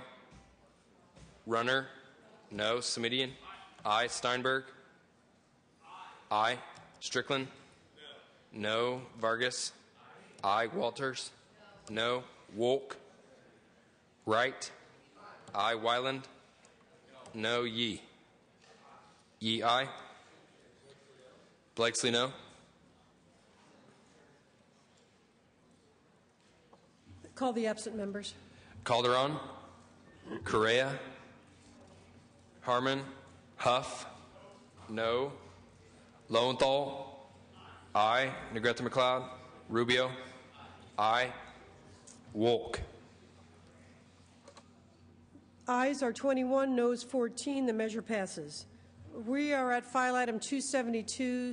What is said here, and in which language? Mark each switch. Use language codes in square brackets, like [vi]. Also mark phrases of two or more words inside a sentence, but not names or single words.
[en] Runner. No. Semidian. Aye. Steinberg. Aye. Strickland. No. Vargas. Aye. Walters. No. Wolk. Wright. Aye. Wyland. No. Yee. Yee, aye. Blakesley, no. Call the absent members. Calderon. Correa. Harmon. Huff. No. Lowenthal. Aye. Negrete McLeod. Rubio. Aye. Wolk. Ayes are 21, noes 14. The measure passes. We are at file item 272.